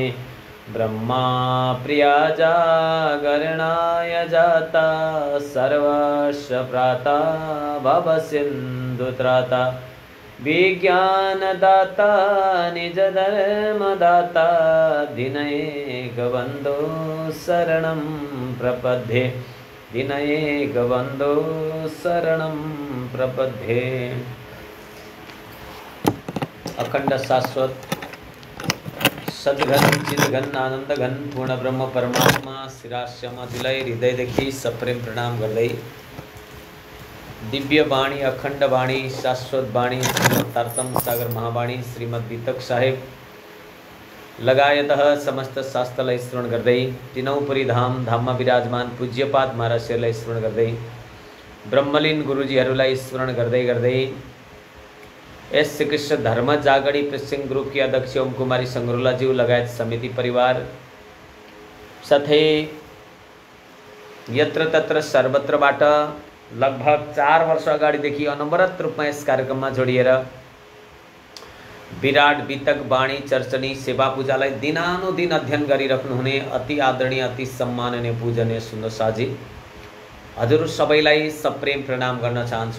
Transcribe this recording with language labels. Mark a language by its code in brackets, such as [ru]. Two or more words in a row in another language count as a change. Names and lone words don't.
[sa] ब्रह्मा प्रिया जागरणाय जाता सर्वस्य प्राता भवसिन्धुत्राता विज्ञानदाता निजधर्मदाता दिनैकबन्धो शरणं प्रपद्ये दिनैकबन्धो शरणं प्रपद्ये। [ne] अखंड शाश्वत सद्घन चिद्घन आनंदघन पूर्ण ब्रह्म परमात्मा शिराश्यमदिलय हृदयदेखि सप्रेम प्रणाम गर्दै दिव्य वाणी अखंड वाणी शाश्वत वाणी श्रीमद् तारतम सागर महावाणी श्रीमद् वितक साहेब लगायत समस्त शास्त्रलाई स्मरण गर्दै तीनौपरी धाम धाममा विराजमान पूज्यपाद महाराजलाई स्मरण गर्दै ब्रह्मलीन गुरुजीहरूलाई स्मरण गर्दै गर्दै एस श्रीकृष्ण धर्म जागड़ी प्रेसिंग ग्रुप की अध्यक्ष ओम कुमारी संगरोलाज्यू लगायत समिति परिवार साथै यत्र तत्र सर्वत्रबाट लगभग 4 वर्ष अगाडिदेखि अनवरत रूपमा यस कार्यक्रममा जोडिएर विराट वितक वाणी चर्चनी सेवा पूजालाई दिनानुदिन अध्ययन गरिराख्नुहुने अति आदरणीय अति सम्माननीय पूजनीय सुन्दर साजी हजुर सबैलाई सप्रेम प्रणाम गर्न चाहन्छु।